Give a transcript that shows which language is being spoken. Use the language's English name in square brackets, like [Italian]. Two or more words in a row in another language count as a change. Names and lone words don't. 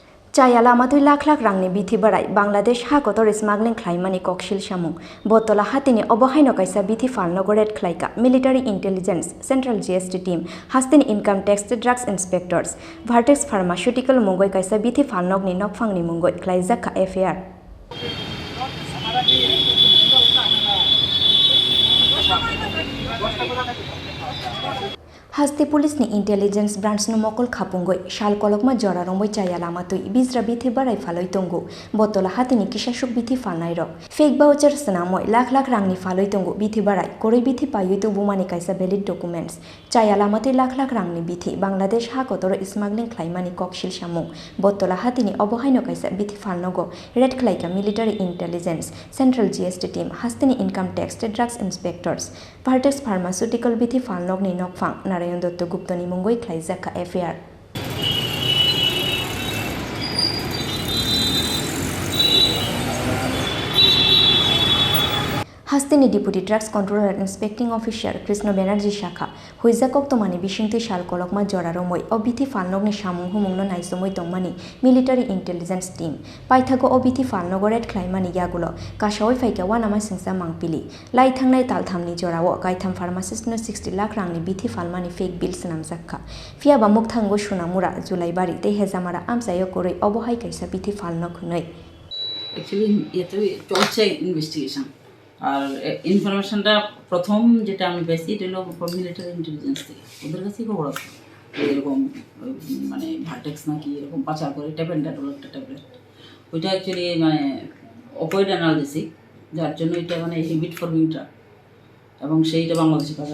[Kok Borok] Chaya lamatui lakh rangni bithi barai Bangladesh ha kotor smuggling khlaimani Koksilsamung Battala Hatini obahaino kaisa bithi falnogo red khlaika [English] military intelligence central GST team [Kok Borok] Hatini [English] income tax drugs inspectors Vertex pharmaceutical [Kok Borok] mungoi kaisa bithi falnogni nokphangni mungoi Phekjaknai affair Hasti police ni [English] intelligence branch [Kok Borok] no mokol khapungoi shal kolokma jora romoi chaya lamatui bizra bithi barai faloi tongo Battala Hatini kishashuk bithi falnai ro [English] fake voucher [Kok Borok] sanamoi lakh rangni faloi tongo bithi barai koroi bithi payoi to bumani kaisa [English] valid documents [Kok Borok] chaya lamatui lakh rangni bithi Bangladesh ha kotoro smuggling khlaimani Koksilsamung Battala Hatini obahaino kaisa bithi falnogo red khlaika [English] military intelligence central GST team [Kok Borok] Hatini [English] income tax drugs inspectors Vertex pharmaceutical [Kok Borok] bithi falnogni nokphang Dr. Guptani mungoi Phekjaknai affair Hatini [English] Deputy Drugs Controller and Inspecting Officer [Kok Borok] Krishna Banerjee Shakha Huizakok tomani bisingti shal kolokma jora romoi obithi falnogni samung humungno naisomoi tongmani [English] military intelligence team [Kok Borok] paithago obithi falnogo red khlaimani yagulo kasawai faika wanama singsa mangpili lai thangnai talthamni jorao kaitham pharmacist no 60 lakh rangni bithi falmani [English] fake bill [Kok Borok] sanamjakha fiaba mukthango sunamura Julai bari te hezamara amsayo koroi obohai kaisa bithi falnok hunoi [Bangla] actually eto চলছে ইনভেস্টিগেশন আর ইনফরমেশনটা প্রথম যেটা আমি পেয়েছি এটা হলো [English] military intelligence [Bangla] থেকে ওদের কাছেই খবর আছে এরকম মানে ভার্টেক্স নাকি এরকম পাচার করে ট্যাবলেট একটা ট্যাবলেট ওইটা অ্যাকচুয়ালি মানে [English] opioid analgesic [Bangla] যার জন্য এটা মানে [English] habit forming drug [Bangla] এবং সেইটা বাংলাদেশে পাচার